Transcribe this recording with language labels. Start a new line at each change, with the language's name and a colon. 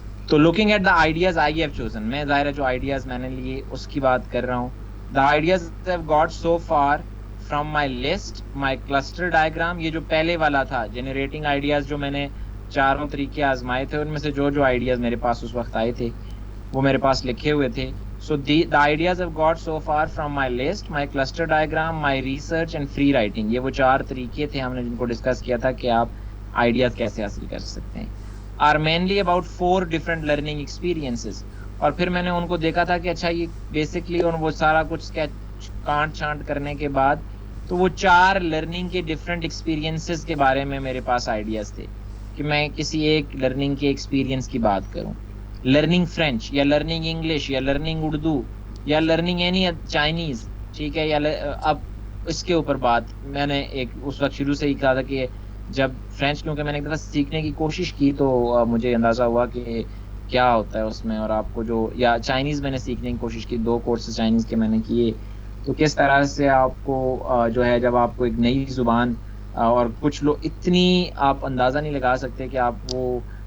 Hindi: तो
English: looking at the ideas I have chosen,
Hindi: मैं ज़ाहिर है जो आइडियाज मैंने लिए उसकी बात कर रहा हूँ।
English: The ideas have got so far from my list, my cluster diagram.
Hindi: ये जो पहले वाला था जनरेटिंग आइडियाज, जो मैंने 4 तरीके आजमाए थे, उनमें से जो जो आइडियाज मेरे पास उस वक्त आए थे वो मेरे पास लिखे हुए थे।
English: So the ideas I've got so far from my list, my cluster diagram, my research and free writing,
Hindi: ये वो 4 तरीके थे हमने जिनको डिस्कस किया था कि आप आइडियाज कैसे हासिल कर सकते हैं।
English: are mainly about 4 different learning experiences।
Hindi: और फिर मैंने उनको देखा था कि अच्छा, ये बेसिकली और वो सारा कुछ स्केच कांट छांट करने के बाद तो वो 4 लर्निंग के डिफरेंट एक्सपीरियंसेस के बारे में मेरे पास आइडियाज थे कि मैं किसी एक लर्निंग के एक्सपीरियंस की बात करूं। लर्निंग फ्रेंच या लर्निंग इंग्लिश या लर्निंग उर्दू या लर्निंग एनी चाइनीज, ठीक है। या अब इसके ऊपर बात मैंने एक उस वक्त शुरू से ही कहा था कि जब फ्रेंच, क्योंकि मैंने एक दफ़ा सीखने की कोशिश की तो मुझे अंदाज़ा हुआ कि क्या होता है उसमें, और आपको जो, या चाइनीज़ मैंने सीखने की कोशिश की, 2 कोर्सेज चाइनीज़ के मैंने किए, तो किस तरह से आपको जो है जब आपको एक नई ज़ुबान, और कुछ लोग इतनी आप अंदाज़ा नहीं लगा सकते कि आप वो